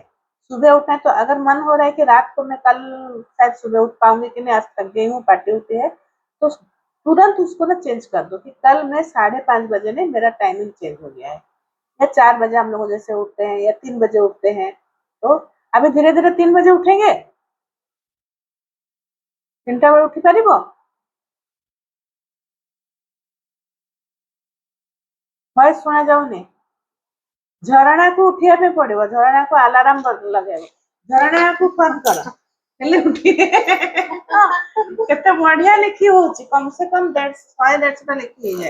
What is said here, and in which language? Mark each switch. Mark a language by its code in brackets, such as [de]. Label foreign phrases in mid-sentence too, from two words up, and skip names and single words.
[hi] सुबह उठना है तो अगर मन हो रहा है कि रात को मैं कल शायद सुबह उठ पाऊंगी कि नहीं, आज थक गई हूँ, पार्टी होती है, तो तुरंत उसको ना चेंज कर दो कि कल मैं 5:30 बजे नहीं, मेरा टाइमिंग चेंज हो गया है। या 4 बजे हम लोग जैसे उठते हैं या 3 बजे उठते हैं, तो अभी धीरे धीरे 3 बजे उठेंगे, 3टा [or] ବେଳେ ଉଠି ପାରିବ? ଭଏସ ଶୁଣା ଯାଉନି। ଝରଣାକୁ ଉଠିବା ପାଇଁ ପଡିବ, ଝରଣାକୁ ଆଲାରାମ ଲଗେଇବ, ଝରଣାକୁ ଫୋନ କର ହେଲେ ଉଠିବେ। କେତେ ବଢିଆ ଲେଖି ହଉଛି, [hi] कम से कम [or] 100-150ଟା ଲେଖି ହେଇଯାଏ।